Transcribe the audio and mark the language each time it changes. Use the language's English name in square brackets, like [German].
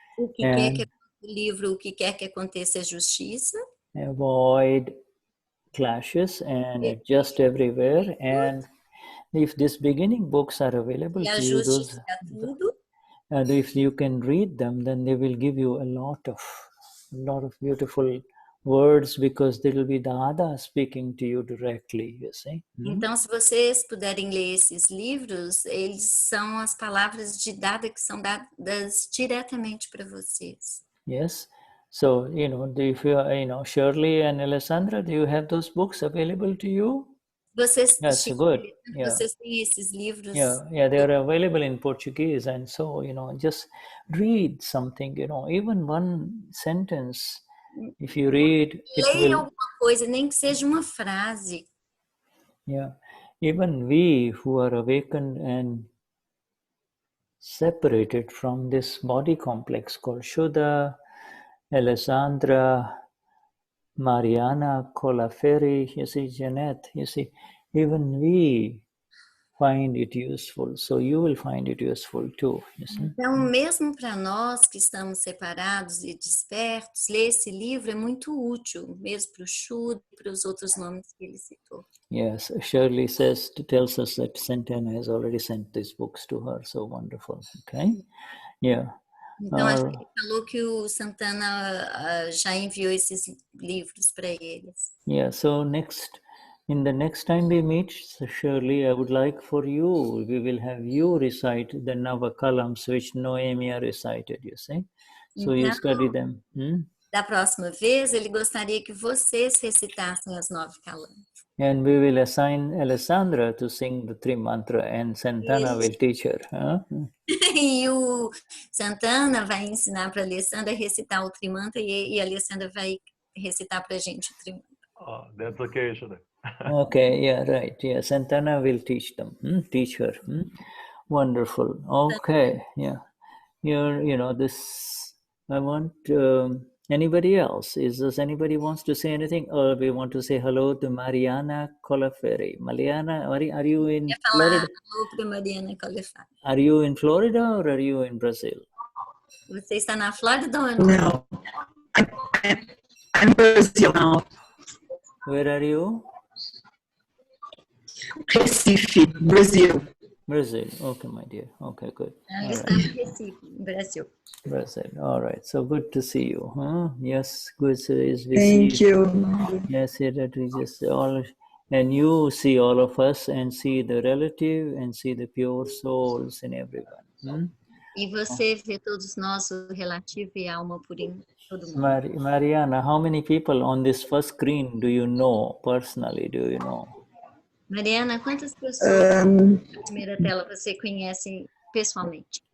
[Portuguese] O que quer que o livro, o que quer que aconteça é justiça. [English] Avoid clashes and adjust everywhere. And if these beginning books are available to you, those, and if you can read them, then they will give you a lot of beautiful words, because there will be Dada speaking to you directly, you see. [Portuguese] Então, se vocês puderem ler esses livros, eles são as palavras de Dada que são dadas diretamente para vocês. [English] Yes. So, if you, Shirley and Alessandra, do you have those books available to you? [Portuguese] Vocês, [English] That's good. Yeah. [Portuguese] Vocês têm esses livros? [English] Yeah, they are available in Portuguese, and so, just read something, even one sentence. If you read, [Portuguese] leia alguma coisa, nem que seja uma frase. [English] Yeah, even we who are awakened and separated from this body complex called Shuddha, Alessandra, Mariana, Colaferi, you see, Jeanette, you see, even we find it useful. So you will find it useful too. You see? [Portuguese] Então, mesmo para nós que estamos separados e despertos, ler esse livro é muito útil, mesmo para o Shuddha e para os outros nomes que ele citou. [English] Yes, Shirley tells us that Santana has already sent these books to her. So wonderful. Okay, yeah. [Portuguese] Então, acho que ele falou que o Santana já enviou esses livros para eles. [English] Yeah, so in the next time we meet, Shirley, I would like for you, we will have you recite the Navakalams which Noemia recited, you see? So [Portuguese] então, [English] you study them. [Portuguese] Da próxima vez, ele gostaria que vocês recitassem as 9 calams. [English] And we will assign Alessandra to sing the three mantra, and Santana will teach her. Huh? [Portuguese] E o Santana vai ensinar para a Alessandra a recitar o Trimantra e a Alessandra vai recitar para a gente o Trimantra. [English] Oh, that's okay, Shuddha. Okay, yeah, right. Yeah, Santana will teach them, teach her. Wonderful. Okay, yeah. This, I want... anybody else? Does anybody wants to say anything? Or we want to say hello to Mariana Colaferi. Mariana, are you in Florida? [Portuguese] Hello para Mariana Colaferi. [English] Are you in Florida or are you in Brazil? [Portuguese] Você está na Flórida ou não? [English] No, I'm Brazil now. Where are you? Recife, Brazil. Brazil. Okay, my dear. Okay, good. [Portuguese] Ela está em Recife, Brasil. [English] Brazil. All right. So good to see you. Huh? Yes, good to see you. Thank you. Yes, that we just all, and you see all of us and see the relative and see the pure souls in everyone. [Portuguese] E você vê todos nós, o relativo e a alma pura em todo mundo. [English] Mariana, how many people on this first screen do you know personally? Do you know? [Portuguese] Mariana, quantas pessoas na primeira tela você conhece pessoalmente?